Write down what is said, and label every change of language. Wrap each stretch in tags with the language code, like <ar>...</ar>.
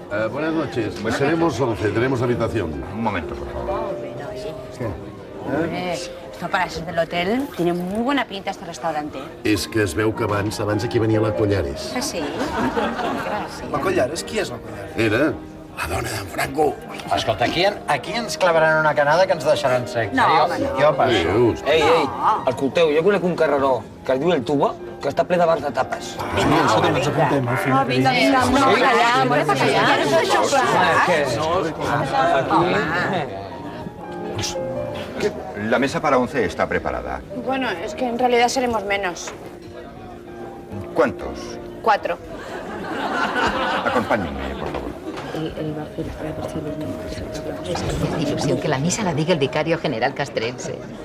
<es>Buenas noches. Seremos 11. Tenemos habitación. Un momento, por favor. Esto para ser del hotel tiene muy buena pinta este restaurante.</es> <ca>És que es veu que abans aquí venia la Collares.</ca> <es>¿Ah, sí?</es> <ca>La Collares? Qui és la Collares? Era la dona d'en Franco. Escolta, aquí ens clavaran una canada que ens deixaran secs. No, home, no. Jo passo. Ei, escolteu, jo conec un carreró que es diu El Tuba, que està ple de bars de tapes. Vinga, molt allà, molt per allà.</ca> <es>La mesa para 11 está preparada. Bueno, es que en realidad seremos menos. ¿Cuántos? 4. Acompáñenme, por favor. Ilusión que la misa la diga el vicario general castrense.</es>